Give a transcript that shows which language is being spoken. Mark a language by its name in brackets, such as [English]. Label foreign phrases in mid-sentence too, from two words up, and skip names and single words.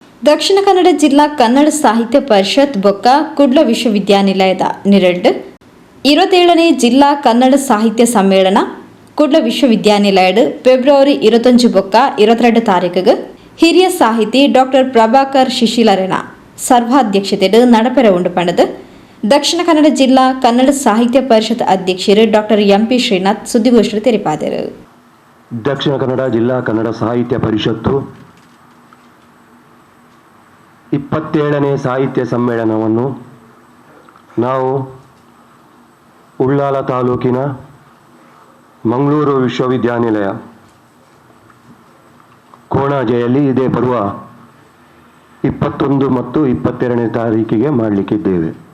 [Tulu] ದಕ್ಷಿಣ ಕನ್ನಡ ಜಿಲ್ಲಾ ಕನ್ನಡ ಸಾಹಿತ್ಯ ಪರಿಷತ್ ಬೊಕ್ಕ ಕುಡ್ಲ ವಿಶ್ವವಿದ್ಯಾನಿಲಯದ ನಿರಡ್ 27ನೇ ಜಿಲ್ಲಾ ಕನ್ನಡ ಸಾಹಿತ್ಯ ಸಮ್ಮೇಳನ ಕುಡ್ಲ ವಿಶ್ವವಿದ್ಯಾನಿಲಯಡ್ ಫೆಬ್ರವರಿ 25 ಬೊಕ್ಕ 22 ತಾರೀಕಿಗೆ ಹಿರಿಯ ಸಾಹಿತಿ ಡಾಕ್ಟರ್ ಪ್ರಭಾಕರ್ ಶಿಶಿಲರೆನ ಸರ್ವಾಧ್ಯಕ್ಷತೆಡ್ ನಡಪೆರ ಉಂಡು ಪಂಡದು ದಕ್ಷಿಣ ಕನ್ನಡ ಜಿಲ್ಲಾ ಕನ್ನಡ ಸಾಹಿತ್ಯ ಪರಿಷತ್ ಅಧ್ಯಕ್ಷರು ಡಾಕ್ಟರ್ ಎಂಪಿ ಶ್ರೀನಾಥ್ ಸುದ್ದಿಗೋಷ್ಠಿ ತೆರಿಪಾದರು. [Kannada] ದಕ್ಷಿಣ ಕನ್ನಡ ಜಿಲ್ಲಾ ಕನ್ನಡ ಸಾಹಿತ್ಯ ಪರಿಷತ್ತು 27ನೇ ಸಾಹಿತ್ಯ ಸಮ್ಮೇಳನವನ್ನು ನಾವು ಉಳ್ಳಾಲ ತಾಲೂಕಿನ ಮಂಗಳೂರು ವಿಶ್ವವಿದ್ಯಾನಿಲಯ ಕೋಣಾಜೆಯಲ್ಲಿ ಇದೇ ಬರುವ 21 ಮತ್ತು 22ನೇ ತಾರೀಕಿಗೆ ಮಾಡಲಿಕ್ಕಿದ್ದೇವೆ.